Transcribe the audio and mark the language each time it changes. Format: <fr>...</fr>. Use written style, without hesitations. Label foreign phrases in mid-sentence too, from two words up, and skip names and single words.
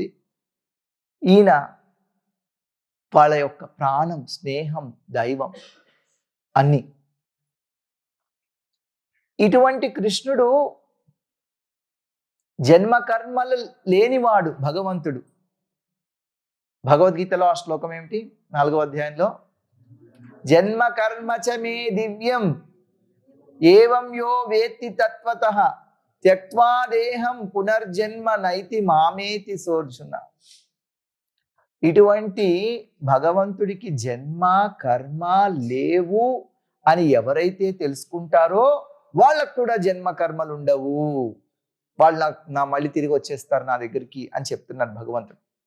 <te>ఈయన వాళ్ళ యొక్క ప్రాణం, స్నేహం, దైవం అన్ని. ఇటువంటి కృష్ణుడు జన్మ కర్మలు లేనివాడు భగవంతుడు. భగవద్గీతలో ఆ శ్లోకం ఏమిటి?</te> <sa>4వ అధ్యాయంలో జన్మ కర్మచ మే దివ్యం ఏవం యో వేత్తి తత్వతః త్యక్త్వా దేహం పునర్జన్మ నైతి మామేతి సోర్జున.</sa> <te>ఇటువంటి భగవంతుడికి జన్మ కర్మ లేవు అని ఎవరైతే తెలుసుకుంటారో వాళ్ళకు కూడా జన్మ కర్మలు ఉండవు. వాళ్ళు నా మళ్ళీ తిరిగి వచ్చేస్తారు నా దగ్గరికి అని చెప్తున్నారు భగవంతుడు.</te>